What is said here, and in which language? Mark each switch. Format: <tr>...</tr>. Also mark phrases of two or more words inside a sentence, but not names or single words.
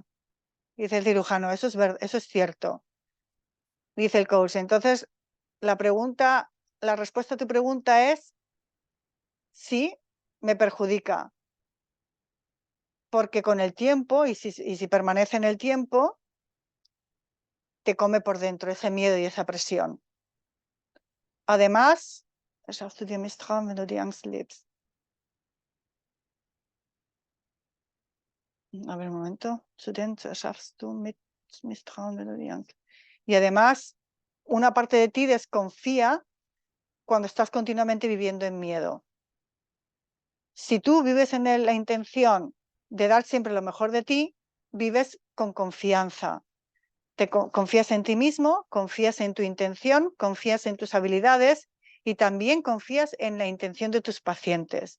<es>Dice el cirujano, eso es cierto. Dice el coach, entonces la respuesta a tu pregunta es sí, me perjudica. Porque con el tiempo, y si permanece en el tiempo, te come por dentro ese miedo y esa presión. Además,</es> <de>schaffst du dir Misstrauen, wenn du die Angst lebst.</de> <es>A ver, un momento.</es> <de>Schaffst du mit Misstrauen, wenn du die Angst.</de> <es>Y además, una parte de ti desconfía cuando estás continuamente viviendo en miedo. Si tú vives en la intención de dar siempre lo mejor de ti, vives con confianza. Confías en ti mismo, confías en tu intención, confías en tus habilidades y también confías en la intención de tus pacientes.</es>